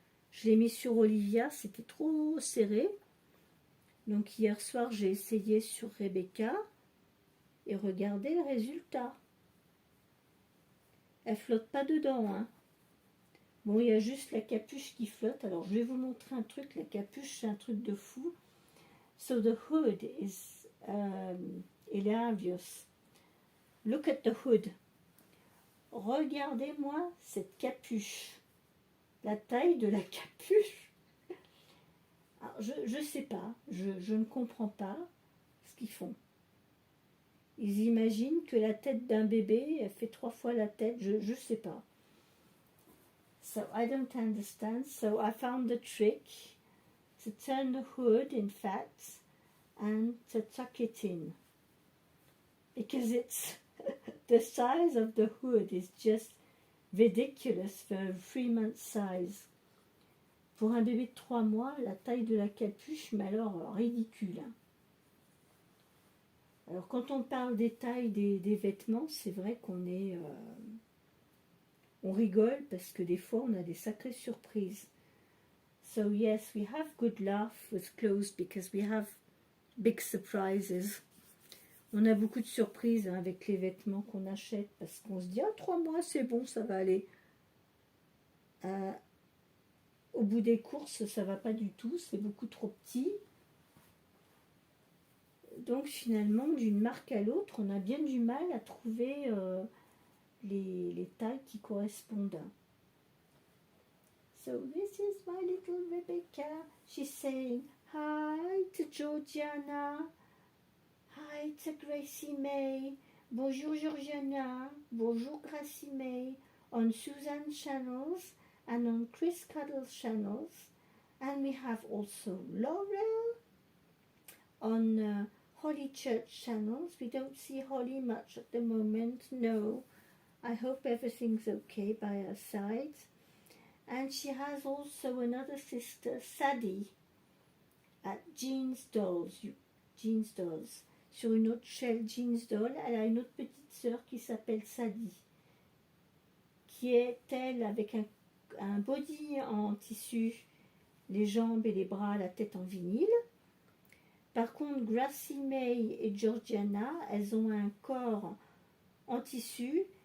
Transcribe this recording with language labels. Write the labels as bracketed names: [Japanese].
[French] Je l'ai mis sur Olivia, c'était trop serré. Donc hier soir, j'ai essayé sur Rebecca. Et regardez le résultat. Elle flotte pas dedans. Hein. Bon, il y a juste la capuche qui flotte. Alors, je vais vous montrer un truc. La capuche, c'est un truc de fou. [English] So the hood is hilarious. Look at the hood. [French] Regardez-moi cette capuche. La taille de la capuche. Alors, je ne sais pas. Je ne comprends pas ce qu'ils font. Ils imaginent que la tête d'un bébé, elle fait 3 fois la tête. Je ne sais pas. [English] So I don't understand. So I found the trick to turn the hood, in fact, and to tuck it in. Because it's the size of the hood is just ridiculous for a 3-month size. [French] Pour un bébé de 3 mois, la taille de la capuche, mais alors ridicule. Hein. Alors quand on parle des tailles des vêtements, c'est vrai qu'on est... on rigole parce que des fois on a des sacrées surprises. [English] So yes, we have good laugh with clothes because we have big surprises. [French] On a beaucoup de surprises hein, avec les vêtements qu'on achète parce qu'on se dit ah 3 mois c'est bon, ça va aller. Au bout des courses, ça va pas du tout, c'est beaucoup trop petit. Donc finalement, d'une marque à l'autre, on a bien du mal à trouver les tailles qui correspondent. [English] So this is my little Rebecca. She's saying hi to Georgiana. Hi to Gracie May. [French] Bonjour Georgiana. [English] Bonjour Gracie May. On Susan channels and on Chris Cuddles channels. And we have also Laurel on Holly Church channels. We don't see Holly much at the moment. No. I hope everything's okay by her side. And she has also another sister, Sadie, at Jean's Dolls. Jean's Dolls. [French] Sur une autre chaîne, Jean's Doll, elle a une autre petite sœur qui s'appelle Sadie, qui est, elle, avec un body en tissu, les jambes et les bras, la tête en vinyle. Par contre, Gracie May et Georgiana, elles ont un corps en tissu.